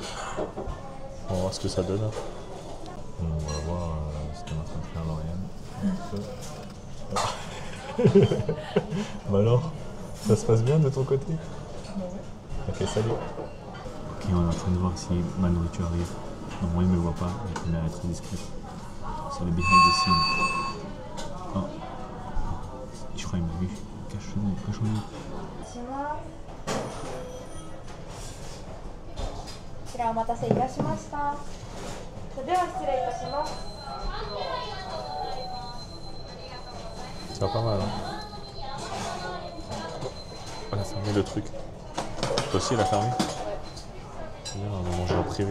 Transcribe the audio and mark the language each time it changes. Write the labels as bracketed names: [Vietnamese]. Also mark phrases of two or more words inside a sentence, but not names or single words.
[French] On va voir ce que ça donne. On va voir ce qu'on est en train de faire Lauriane. Bah alors, ça se passe bien de ton côté? Ok, salut. Ok, on est en train de voir si ma nourriture arrive. Non, moi il me voit pas, la caméra est très discrète. C'est le [English] behind the scene. [French] Oh. Je crois qu'il m'a vu. Cache-nous. [Japanese] こちらお待たせいたしました。それでは失礼いたします。 [French] Ça va pas mal, hein? Elle a fermé le truc. Toi aussi, elle a fermé? C'est bien, on va manger en privé.